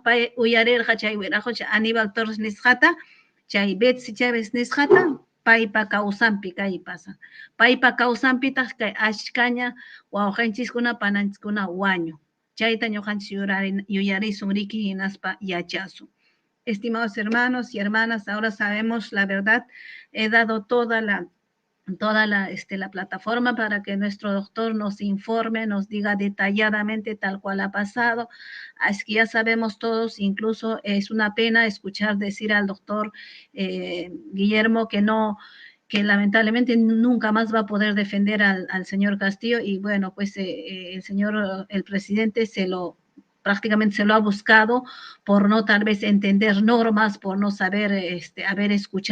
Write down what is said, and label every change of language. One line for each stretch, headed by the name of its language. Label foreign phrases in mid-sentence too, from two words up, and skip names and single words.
Quechua: Pay uyarirqa chay Wiraqucha Aníbal Torres nisqata, chay Betsy Chávez nisqata, paypa kawsanpi kay pasan. Paypa kawsanpitaq kay ashkaña wawqinchiskuna pananchiskuna wañu. Chayta ñuqanchis yuyarisun riki hinaspa yachasun.
Spanish: Estimados hermanos y hermanas, ahora sabemos la verdad. He dado toda la plataforma para que nuestro doctor nos informe, nos diga detalladamente tal cual ha pasado. Así que ya sabemos todos, incluso es una pena escuchar decir al doctor Guillermo que lamentablemente nunca más va a poder defender al señor Castillo, y bueno, pues el presidente prácticamente se lo ha buscado por no tal vez entender normas, por no saber haber escuchado